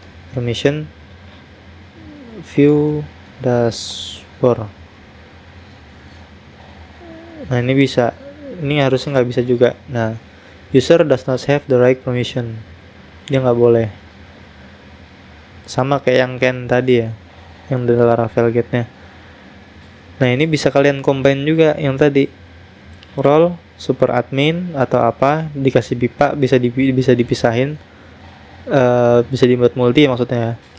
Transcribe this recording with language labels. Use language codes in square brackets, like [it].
[en] Permission view dashboard. [id] Nah ini bisa, ini harusnya nggak bisa juga. [en] Nah user does not have the right permission, [id] dia nggak boleh. Sama kayak yang can tadi ya, yang dari Laravel Gate-nya. Nah ini bisa kalian combine juga yang tadi, role super admin atau apa, dikasih pipa, bisa dipisahin, bisa dibuat multi maksudnya.